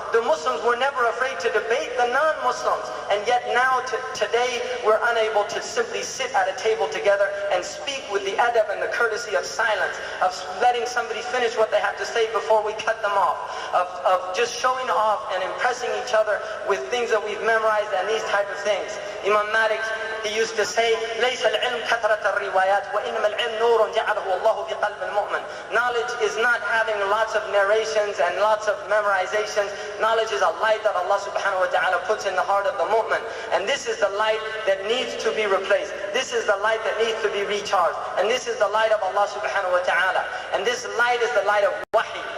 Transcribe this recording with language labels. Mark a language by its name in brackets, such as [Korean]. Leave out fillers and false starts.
[English] The Muslims were never afraid to debate the non-Muslims, and yet now today we're unable to simply sit at a table together and speak with the adab and the courtesy of silence, of letting somebody finish what they have to say before we cut them off, of just showing off and impressing each other with things that we've memorized and these type of things. [Arabic] Imam Malik, [English] he used to say, [Arabic] لَيْسَ الْعِلْمُ كَثْرَةَ الرِّوَايَاتِ وَإِنَّمَا الْعِلْمُ نُورٌ جَعَلَهُ اللَّهُ بِقَلْبِ الْمُؤْمِنِ. [English] Knowledge is not having lots of narrations and lots of memorizations. Knowledge is a light that Allah subhanahu wa ta'ala puts in the heart of the mu'min. And this is the light that needs to be replaced. This is the light that needs to be recharged. And this is the light of Allah subhanahu wa ta'ala. And this light is the light of wahi.